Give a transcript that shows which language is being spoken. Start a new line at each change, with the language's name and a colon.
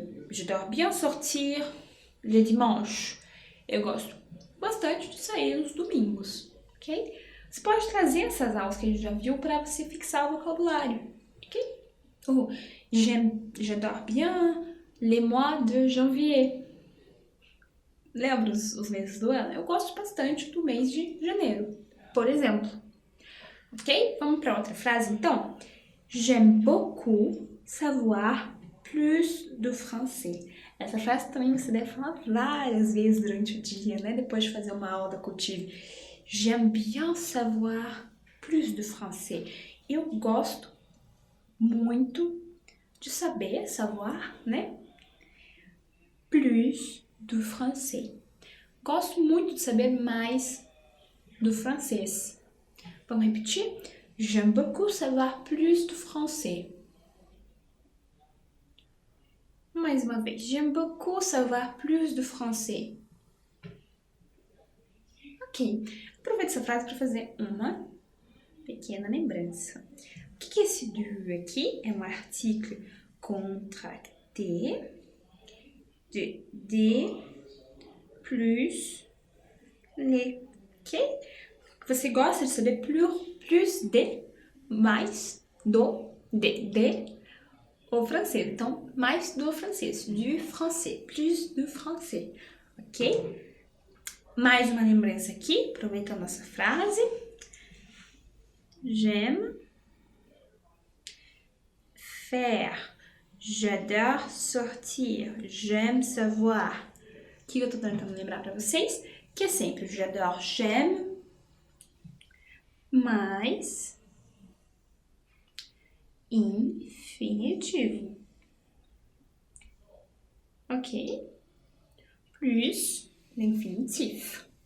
French: J'adore bien sortir le dimanche.
Portuguese: Eu gosto bastante de sair nos domingos, ok? Você pode trazer essas aulas que a gente já viu para você fixar o vocabulário, ok?
French: Ou j'adore bien les mois de janvier.
Portuguese: Lembra os meses do ano? Eu gosto bastante do mês de janeiro, por exemplo. Ok? Vamos para outra frase, então.
French: J'aime beaucoup savoir plus de français.
Portuguese: Essa frase também você deve falar várias vezes durante o dia, né? Depois de fazer uma aula da Cotive.
French: J'aime bien savoir plus de français.
Portuguese: Eu gosto muito de saber, savoir, né? Plus do francês. Gosto muito de saber mais do francês. Vamos repetir?
French: J'aime beaucoup savoir plus do français.
Portuguese: Mais uma vez.
French: J'aime beaucoup savoir plus do français. Ok.
Portuguese: Aproveito essa frase para fazer uma pequena lembrança. O que é esse du aqui? É um artigo contracté de plus les. Ok? Você gosta de saber
French: plus de,
Portuguese: mais do, de o francês. Então, mais do francês,
French: du français, plus do français,
Portuguese: ok? Mais uma lembrança aqui, aproveitando nossa frase.
French: J'aime faire, j'adore sortir, j'aime savoir.
Portuguese: O que eu tô tentando lembrar para vocês? Que é sempre
French: j'adore, j'aime,
Portuguese: mais infinitivo.
French: Ok? Plus l'infinitif.